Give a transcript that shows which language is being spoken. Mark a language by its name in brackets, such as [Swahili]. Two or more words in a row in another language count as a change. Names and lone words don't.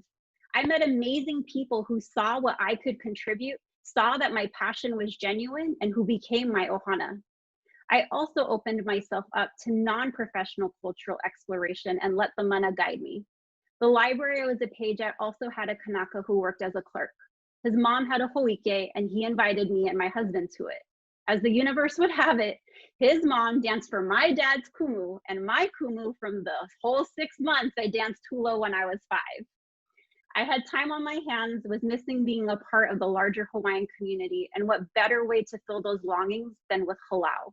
[English] I met amazing people who saw what I could contribute, saw that my passion was genuine, and who became my ohana. I also opened myself up to non-professional cultural exploration and let the mana guide me. The library I was a page at also had a kānaka who worked as a clerk. His mom had a hoʻike, and he invited me and my husband to it. As the universe would have it, his mom danced for my dad's kumu, and my kumu from the whole 6 months I danced hula when I was 5. I had time on my hands, was missing being a part of the larger Hawaiian community, and what better way to fill those longings than with halau.